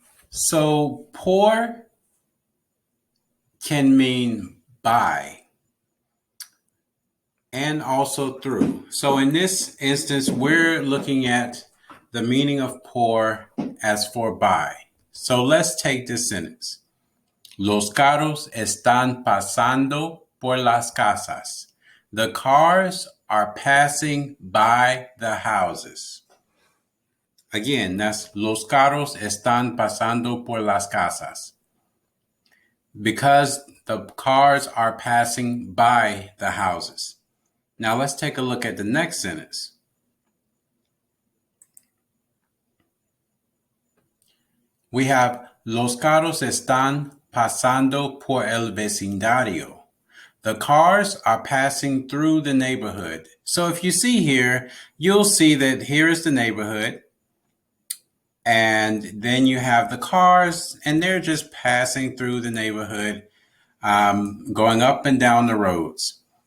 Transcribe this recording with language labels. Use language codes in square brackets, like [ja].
[en] So, poor can mean by and also through. So, in this instance, we're looking at the meaning of poor as for by. So, let's take this sentence. [es] Los carros están pasando por las casas. [en] The cars are passing by the houses. Again, that's [es] los carros están pasando por las casas. [en] Because the cars are passing by the houses. Now let's take a look at the next sentence. We have [es] los carros están pasando por el vecindario. [en] The cars are passing through the neighborhood. So if you see here, you'll see that here is the neighborhood. And then you have the cars, and they're just passing through the neighborhood, going up and down the roads.